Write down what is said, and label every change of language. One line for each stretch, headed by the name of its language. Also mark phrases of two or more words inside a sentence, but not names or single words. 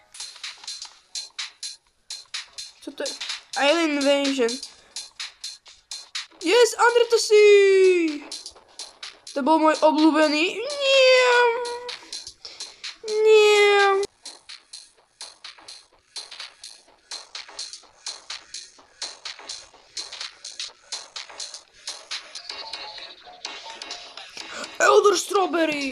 Slovak: Čo to je? Alien Invasion.
English: Yes, Under the Sea!
Slovak: To bol môj obľúbený. Nie. Elder Strawberry.